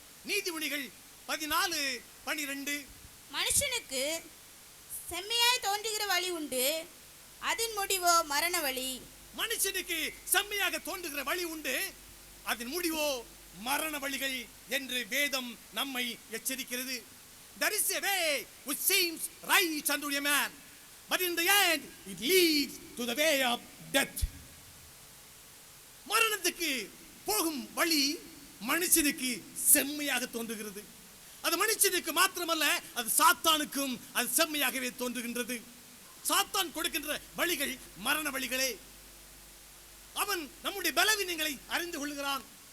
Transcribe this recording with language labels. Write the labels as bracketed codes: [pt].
[ta] நீதிமொழிகள் 14:12. மனுஷனுக்கு செம்மையாய் தோன்றுகிற வழி உண்டு, அதன் முடிவோ மரண வழி. மனுஷனுக்கு செம்மையாக தோன்றுகிற வழி உண்டு, அதன் முடிவோ மரண வழிகள் என்று வேதம் நம்மை எச்சரிக்கிறது. [en] There is a way which seems right unto a man, but in the end it leads to the way of death. [ta] மரணத்துக்கு போகும் வழி மனுஷனுக்கு செம்மையாக தோன்றுகிறது. அது மனுஷனுக்கு மாத்திரமல்ல, அது சாத்தானுக்கும் அது செம்மையாகவே தோன்றுகின்றது. சாத்தான் கொடுக்கின்ற வழிகள் மரண வழிகளே. அவன் நம்முடைய பலவீனங்களை அறிந்து கொள்கிறான்.